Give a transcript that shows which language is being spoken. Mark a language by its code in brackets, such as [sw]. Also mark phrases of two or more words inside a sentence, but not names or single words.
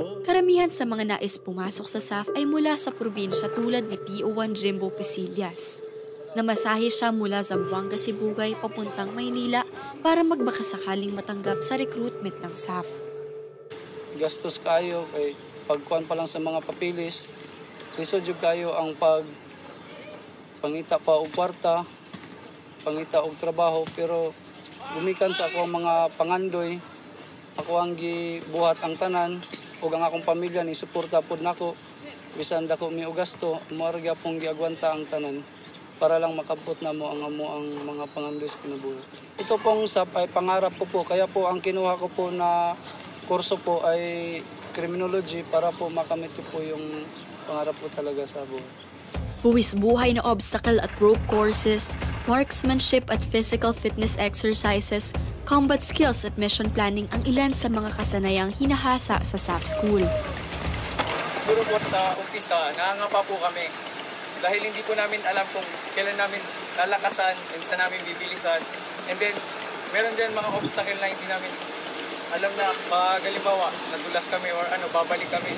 [tl] Karamihan sa mga nais pumasok sa SAF ay mula sa probinsya tulad ni PO1 Jimbo Pisillas. Namasahe siya mula Zamboanga, Sibugay papuntang Maynila para magbakasakaling matanggap sa recruitment ng SAF. [ceb] Gastos kayo kay pagkuhan pa lang sa mga papilis. Lisod yung kayo ang pangita pa og kwarta, pangita og trabaho, pero gumikan sa ako mga pangandoy, ako ang gibuhat ang tanan ug ang akong pamilya ni suporta pod nako bisan dako mi og gasto, mao ra gyapon giagwanta ang tanan para lang makabot na mo ang mga pangandoy sa kinabuhi. [tl] Ito pong SAF ay pangarap ko po, kaya po ang kinuha ko po na kurso po ay criminology para po makamit ko po yung pangarap ko talaga sa buhay. Buwis buhay na obstacle at [en] rope courses, [tl] marksmanship at [en] physical fitness exercises, combat skills [tl] at [en] mission planning [tl] ang ilan sa mga kasanayang hinahasa sa SAF School. Siguro po sa umpisa, nangangapa po kami dahil hindi po namin alam kung kailan namin lalakasan and saan namin bibilisan. [en] And then, [tl] meron din mga obstacle na hindi namin alam na pag halimbawa, nadulas kami or babalik kami.